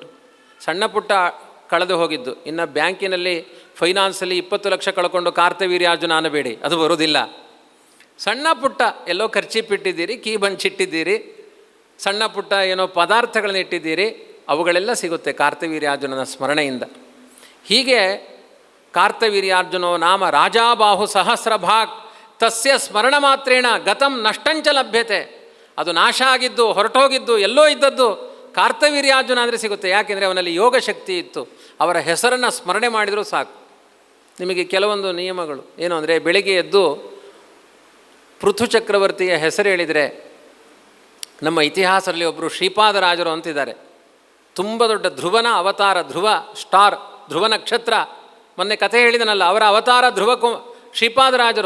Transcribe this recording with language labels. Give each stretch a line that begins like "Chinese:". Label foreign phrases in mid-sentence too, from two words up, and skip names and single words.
Kannada: ಸಣ್ಣ ಪುಟ್ಟ ಕಳೆದು ಹೋಗಿದ್ದು, ಇನ್ನು ಬ್ಯಾಂಕಿನಲ್ಲಿ ಫೈನಾನ್ಸಲ್ಲಿ 20 ಲಕ್ಷ ಕಳ್ಕೊಂಡು ಕಾರ್ತವೀರ್ಯಾರ್ಜುನ ಅನ್ನಬೇಡಿ, ಅದು ಬರೋದಿಲ್ಲ. ಸಣ್ಣ ಪುಟ್ಟ ಎಲ್ಲೋ ಖರ್ಚಿಪ್ಪಿಟ್ಟಿದ್ದೀರಿ, ಕೀಬಂಚಿಟ್ಟಿದ್ದೀರಿ, ಸಣ್ಣ ಪುಟ್ಟ ಏನೋ ಪದಾರ್ಥಗಳನ್ನ ಇಟ್ಟಿದ್ದೀರಿ, ಅವುಗಳೆಲ್ಲ ಸಿಗುತ್ತೆ ಕಾರ್ತವೀರ್ಯಾರ್ಜುನನ ಸ್ಮರಣೆಯಿಂದ.
Sanskrit: ಹೀಗೆ ಕಾರ್ತವೀರ್ಯಾರ್ಜುನೋ ನಾಮ ರಾಜಾಬಾಹು ಸಹಸ್ರಭಾಗ್ ತಸ್ಯ ಸ್ಮರಣ ಮಾತ್ರೇಣ ಗತಂ ನಷ್ಟಂಚ ಲಭ್ಯತೆ.
Kannada: ಅದು ನಾಶ ಆಗಿದ್ದು, ಹೊರಟೋಗಿದ್ದು, ಎಲ್ಲೋ ಇದ್ದದ್ದು ಕಾರ್ತವೀರ್ಯಾರ್ಜುನ ಅಂದರೆ ಸಿಗುತ್ತೆ. ಯಾಕೆಂದರೆ ಅವನಲ್ಲಿ ಯೋಗ ಶಕ್ತಿ ಇತ್ತು. ಅವರ ಹೆಸರನ್ನು ಸ್ಮರಣೆ ಮಾಡಿದರೂ ಸಾಕು. ನಿಮಗೆ ಕೆಲವೊಂದು ನಿಯಮಗಳು ಏನು ಅಂದರೆ, ಬೆಳಿಗ್ಗೆ ಎದ್ದು ಪೃಥು ಚಕ್ರವರ್ತಿಯ ಹೆಸರು ಹೇಳಿದರೆ, ನಮ್ಮ ಇತಿಹಾಸದಲ್ಲಿ ಒಬ್ಬರು ಶ್ರೀಪಾದರಾಜರು ಅಂತಿದ್ದಾರೆ, ತುಂಬ ದೊಡ್ಡ ಧ್ರುವನ ಅವತಾರ, ಧ್ರುವ ಸ್ಟಾರ್, ಧ್ರುವ ನಕ್ಷತ್ರ, ಮೊನ್ನೆ ಕಥೆ ಹೇಳಿದನಲ್ಲ, ಅವರ ಅವತಾರ ಧ್ರುವ ಶ್ರೀಪಾದರಾಜರು.